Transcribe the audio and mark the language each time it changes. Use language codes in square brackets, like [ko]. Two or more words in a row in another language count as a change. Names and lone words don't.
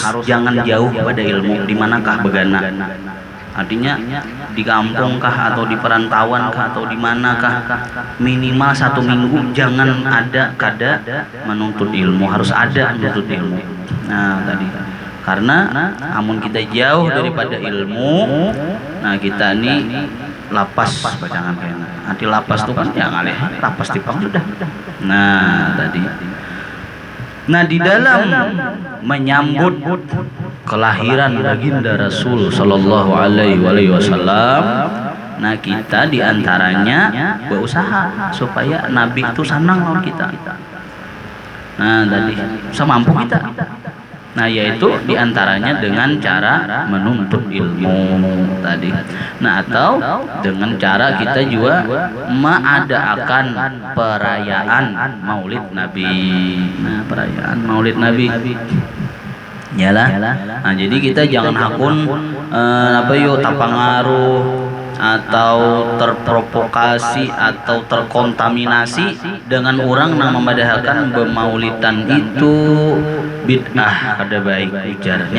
[bjn] jangan jauh pada ilmu di manakah begana artinya di kampung kah atau di perantauan kah atau di manakah minimal 1 minggu jangan ada kada menuntut ilmu harus ada menuntut ilmu nah tadi karena amun kita jauh daripada ilmu nah kita ini lapas bacangan kayaknya nanti lapas tuh kan ya ngalih lapas tipang sudah nah tadi [id] Nah, di dalam menyambut kelahiran baginda Rasul [ar] sallallahu alaihi wasallam, [bjn] nah kita diantaranya berusaha supaya Nabi itu senang lawan kita. [id] Nah, tadi semampu kita. Nah, yaitu diantaranya dengan cara menuntut ilmu tadi. Nah, atau dengan cara kita juga mengadakan perayaan Maulid Nabi. Nah, perayaan Maulid Nabi. Yalah. [bjn] Nah, jadi kita jangan hakun tapangaruh atau terprovokasi atau terkontaminasi dengan orang yang memadahakan bemaulidan itu bid'ah kada baik ujarnya.